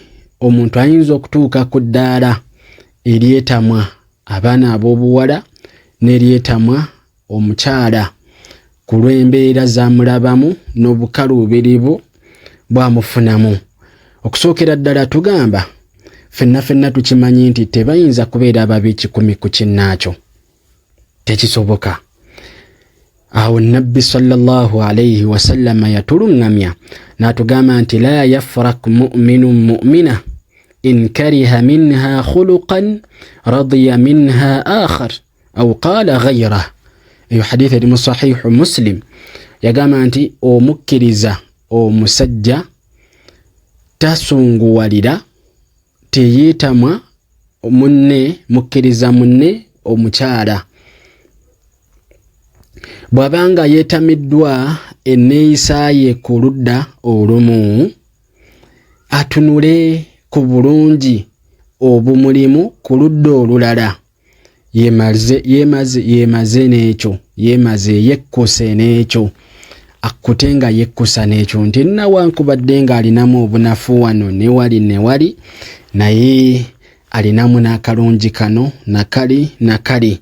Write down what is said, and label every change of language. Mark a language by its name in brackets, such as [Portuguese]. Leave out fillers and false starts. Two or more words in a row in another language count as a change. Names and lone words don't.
[Ganda] Omuntu ayinza okutuuka ku ddaala eryetamwa abaana ab'obuwala n'eryetamwa omukyala ku lw'embeera zamulabamu n'obukaluubirivu bwamufunamu. Okusookera ddala tugamba ffenna tukimanyi nti tebayinza kubeera ababi 100 ku kinnaakyo, tekisoboka. Awo Nabbi sallallahu alayhi wasallama yatulungamya n'atugamba nti [Arabic] لا يفرك مؤمن مؤمنة إن كره منها خلقا رضي منها آخر أو قال غيره. [Ganda] Eyo hadith eri mu sahihu Muslim yagamba nti omukkiriza omusajja tasunguwalira, teyeetamwa munne, mukkiriza munne omukyala bw'abanga yeetamiddwa enneeyisa ye ku ludda olumu, atunule ku bulungi obumulimu ku ludda olulala, yemaze n'ekyo, yekkuse n'ekyo, akkute nga yekkusa n'ekyo nti nawankubadde nga alinamu obunafu wano ne wali naye alinamu n'akalungi kano nakali.